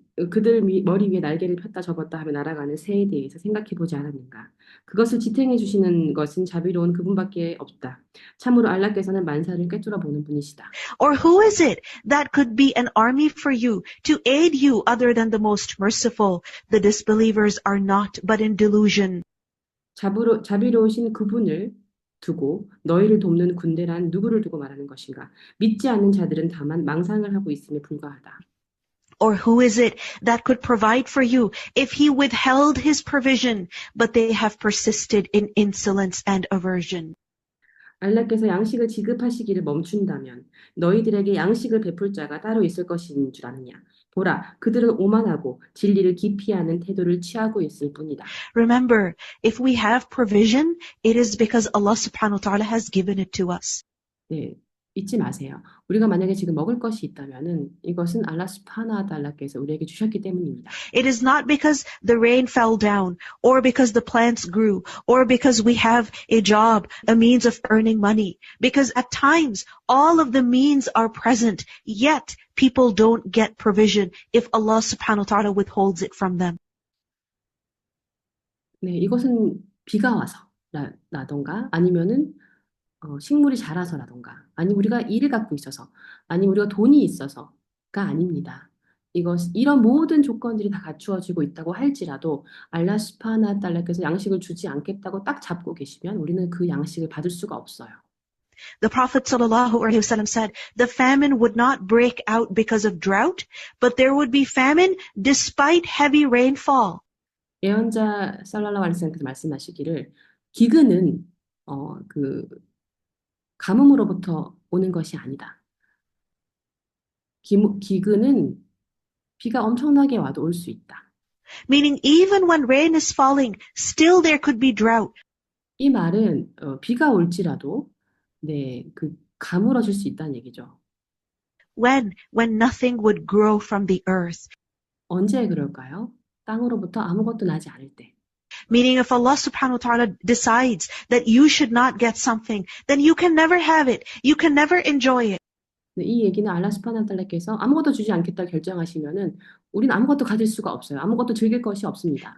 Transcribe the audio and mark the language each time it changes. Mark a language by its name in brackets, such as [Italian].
[Korean] 그들 머리 위에 날개를 폈다 접었다 하며 날아가는 새에 대해서 생각해 보지 않았는가? 그것을 지탱해 주시는 것은 자비로운 그분밖에 없다. 참으로 알라께서는 만사를 꿰뚫어 보는 분이시다. [English] Or who is it that could be an army for you to aid you other than the most merciful? The disbelievers are not but in delusion. [Korean] 자비로우신 그분을 두고 너희를 돕는 군대란 누구를 두고 말하는 것인가? 믿지 않는 자들은 다만 망상을 하고 있음에 불과하다. [English] Or who is it that could provide for you if he withheld his provision, but they have persisted in insolence and aversion? [Korean] 알라께서 양식을 지급하시기를 멈춘다면 너희들에게 양식을 베풀 자가 따로 있을 것인 줄 아느냐? 보라, 그들은 오만하고 진리를 기피하는 태도를 취하고 있을 뿐이다. [English] Remember, if we have provision, it is because Allah subhanahu wa ta'ala has given it to us. [Korean] 네, 잊지 마세요. 우리가 만약에 지금 먹을 것이 있다면은 이것은 알라 스파나 달라께서 우리에게 주셨기 때문입니다. [English] It is not because the rain fell down, or because the plants grew, or because we have a job, a means of earning money. Because at times, all of the means are present, yet people don't get provision if Allah subhanahu wa ta'ala withholds it from them. [Korean] 네, 이것은 비가 와서 라던가 아니면은 식물이 자라서라던가 아니면 우리가 일을 갖고 있어서 아니면 우리가 돈이 있어서가 아닙니다. 이런 모든 조건들이 다 갖추어지고 있다고 할지라도 알라 스파나 달라께서 양식을 주지 않겠다고 딱 잡고 계시면 우리는 그 양식을 받을 수가 없어요. [English] The Prophet ﷺ said, the famine would not break out because of drought, but there would be famine despite heavy rainfall. [Korean] 예언자 살랄라hu 알ai히 wasallam께서 말씀하시기를 기근은 그 가뭄으로부터 오는 것이 아니다. 기근은 비가 엄청나게 와도 올 수 있다. [English] Meaning even when rain is falling, still there could be drought. [Korean] 이 말은 비가 올지라도 네, 가물어질 수 있다는 얘기죠. [English] When nothing would grow from the earth. [Korean] 언제 그럴까요? 땅으로부터 아무것도 나지 않을 때. [English] Meaning if Allah subhanahu wa ta'ala decides that you should not get something, then you can never have it. You can never enjoy it. [Korean] 네, 이 얘기는 알라 스파나 달라께서 아무것도 주지 않겠다 결정하시면은 우리는 아무것도 가질 수가 없어요. 아무것도 즐길 것이 없습니다.